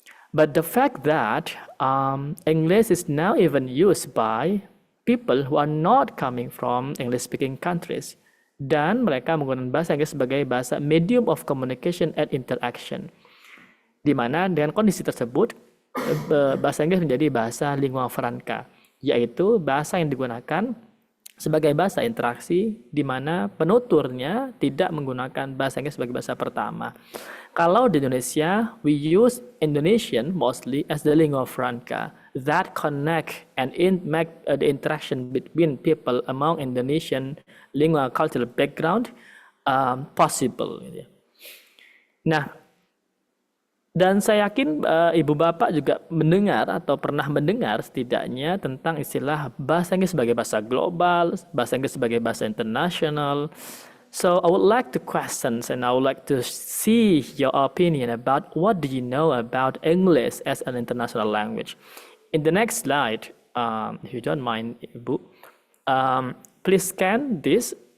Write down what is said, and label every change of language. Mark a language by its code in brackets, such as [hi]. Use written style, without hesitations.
[en] But the fact that English is now even used by people who are not coming from English-speaking countries, [id] dan mereka menggunakan bahasa Inggris sebagai bahasa [en] medium of communication and interaction, [id] di mana dengan kondisi tersebut bahasa Inggris menjadi bahasa lingua franca, yaitu bahasa yang digunakan sebagai bahasa interaksi di mana penuturnya tidak menggunakan bahasa Inggris sebagai bahasa pertama. Kalau di Indonesia, [en] we use Indonesian mostly as the lingua franca that connect and make the interaction between people among Indonesian lingua cultural background possible. [id] Nah, dan saya yakin Ibu Bapak juga mendengar atau pernah mendengar setidaknya tentang istilah bahasa Inggris sebagai bahasa global, bahasa Inggris sebagai bahasa internasional. [en] So I would like to question and I would like to see your opinion about what do you know about English as an international language. In the next slide, if you don't mind, Ibu, please scan this.